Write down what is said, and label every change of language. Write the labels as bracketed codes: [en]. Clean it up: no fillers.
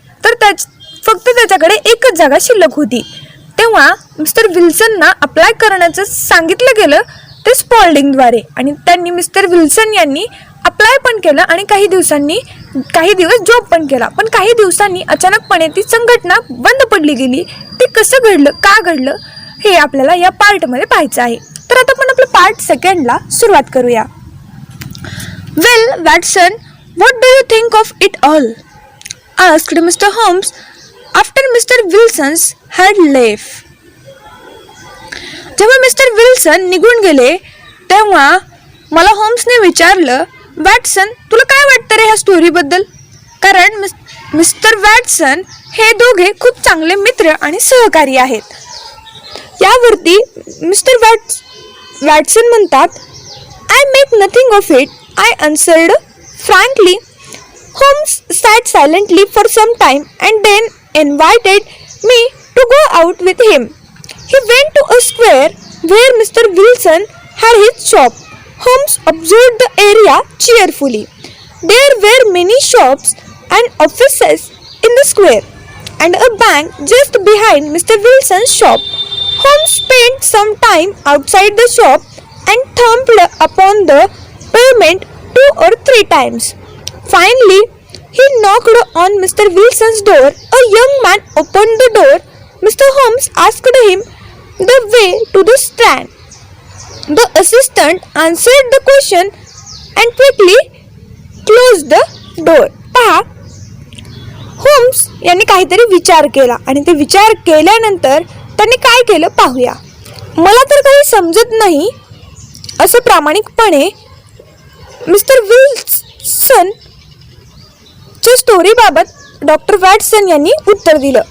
[mr] तर फक्त त्याच्याकडे एकच जागा शिल्लक होती. तेव्हा मिस्टर विल्सनना अप्लाय करण्याचं सांगितलं गेलं ते स्पॉल्डिंगद्वारे, आणि त्यांनी मिस्टर विल्सन यांनी अप्लाय पण केलं आणि काही दिवस जॉब पण केला. पण काही दिवसांनी अचानकपणे ती संघटना बंद पडली गेली. ते कसं घडलं, का घडलं हे आपल्याला या पार्टमध्ये पाहायचं आहे. तर आता आपण आपल्या पार्ट 2ला सुरुवात करूया. [en] Well Watson, what do you think of it all? asked Mr. Holmes after Mr. Wilson had left. [mr] जेव्हा मिस्टर विल्सन निघून गेले तेव्हा मला होम्सने विचारलं, वॅटसन तुला काय वाटतं रे ह्या स्टोरीबद्दल? कारण मिस्टर वॅटसन हे दोघे खूप चांगले मित्र आणि सहकारी आहेत. यावरती मिस्टर वॅटसन म्हणतात, [en] I make nothing of it, I answered frankly. Holmes sat silently for some time and then invited me to go out with him. He went to a square where Mr. Wilson had his shop. Holmes observed the area cheerfully. There were many shops and offices in the square and a bank just behind Mr. Wilson's shop. Holmes spent some time outside the shop and thumped upon the pavement 2 or 3 times. Finally, he knocked on Mr. Wilson's door. A young man opened the door. Mr. Holmes asked him the way to the Strand. The assistant answered the question and quickly closed the door. [mr] पहा, homes यांनी काहीतरी विचार केला आणि ते विचार केल्यानंतर त्यांनी काय केलं पाहूया. मला तर काही समजत नाही असं प्रामाणिकपणे मिस्टर विल्सन च्या स्टोरीबाबत डॉक्टर वॅटसन यांनी उत्तर दिलं.